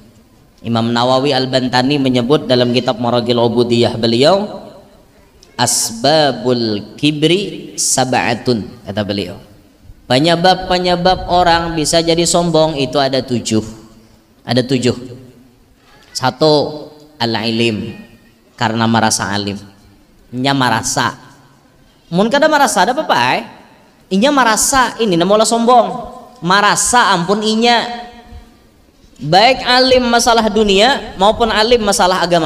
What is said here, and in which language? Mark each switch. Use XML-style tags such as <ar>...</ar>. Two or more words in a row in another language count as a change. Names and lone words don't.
<id>Imam Nawawi Al-Bantani menyebut dalam kitab Maragil Ubudiyah beliau,</id> <ar>أسباب الكبر سبعة,</ar> <id>kata beliau. Penyebab-penyebab orang bisa jadi sombong itu ada 7. Ada 7. 1, al-ilim, karena merasa alim.</id> <bjn>Nya merasa. Mun kada merasa ada apa-apa inya merasa ini namola sombong. Merasa ampun inya.</bjn> <id>Baik alim masalah dunia maupun alim masalah agama.</id>